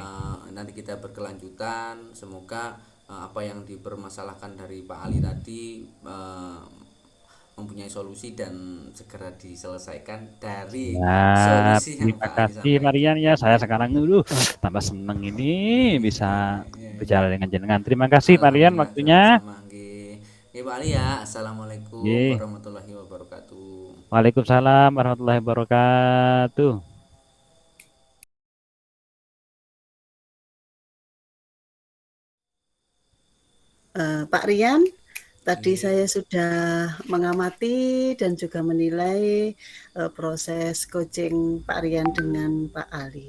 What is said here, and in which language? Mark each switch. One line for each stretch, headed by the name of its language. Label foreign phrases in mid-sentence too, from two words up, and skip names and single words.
Indonesian: Nanti kita berkelanjutan. Semoga apa yang dipermasalahkan dari Pak Ali tadi mempunyai solusi dan segera diselesaikan dari Siap, solusi yang terima Pak Ali kasih sampaikan. Marian ya. Saya sekarang dulu tambah seneng ini bisa bicara dengan jenengan. Terima kasih Marian Alhamdulillah waktunya. sama-sama nggih. Nggih Pak Ali ya. Assalamualaikum Ye.
Arabic: ورحمة الله وبركاته. وعليكم السلام ورحمة الله وبركاته.
Indonesian: Pak Rian, tadi Nggih. saya sudah mengamati dan juga menilai proses coaching Pak Rian dengan Pak Ali.